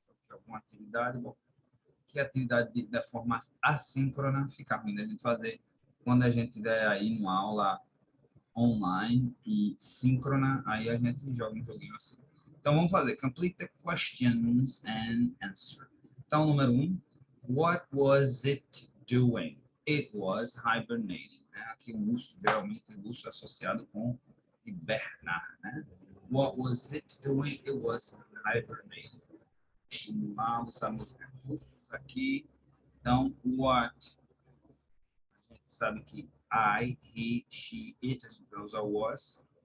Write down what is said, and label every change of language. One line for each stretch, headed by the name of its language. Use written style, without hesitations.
Portuguese: Alguma atividade, bom, que atividade da forma assíncrona fica ruim da gente fazer quando a gente estiver aí numa aula online e síncrona, aí a gente joga um joguinho assim. Então vamos fazer
English: complete the questions and answer.
Portuguese: Então, número 1,
English: what was it doing? It was hibernating.
Portuguese: né? Aqui um urso, geralmente o urso é associado com hibernar, né?
English: What was it doing? It was hibernating.
Portuguese: Vamos lá, usamos recursos aqui. Então, what? A gente sabe que I, he, she, it, a gente vai usar was.